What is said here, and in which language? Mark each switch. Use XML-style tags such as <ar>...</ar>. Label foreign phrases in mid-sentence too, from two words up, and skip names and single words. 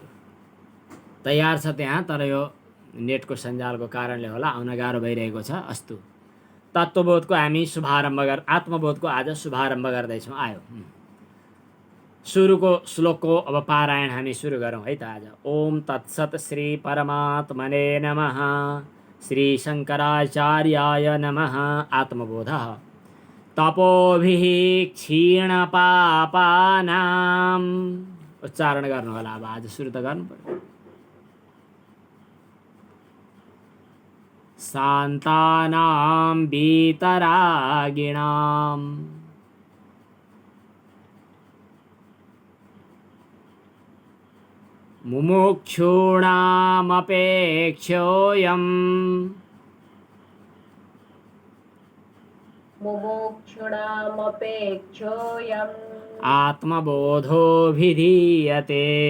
<ne>तयार छ त्यहाँ, तर यो नेटको सञ्जालको कारणले होला आउन गाह्रो भइरहेको छ। अस्तु, तत्त्वबोधको हामी आत्मबोधको आज शुभारम्भ गर्दैछौँ। आयो। सुरुको श्लोकको अब पारायण हामी सुरु गरौँ है त आज।</ne> <sa>ओम तत्सत श्री परमात्मने नमः। श्री शङ्कराचार्याय नमः। आत्मबोधः। तपोभिः क्षीणपापानाम्</sa> <ne>उच्चारण गर्नु होला। अब आज सुरु त गर्नु पर्यो।</ne> <sa>शान्तानां वीतरागिणाम् मुमुक्षूणामपेक्षोऽयम् आत्मबोधोऽभिधीयते।</sa>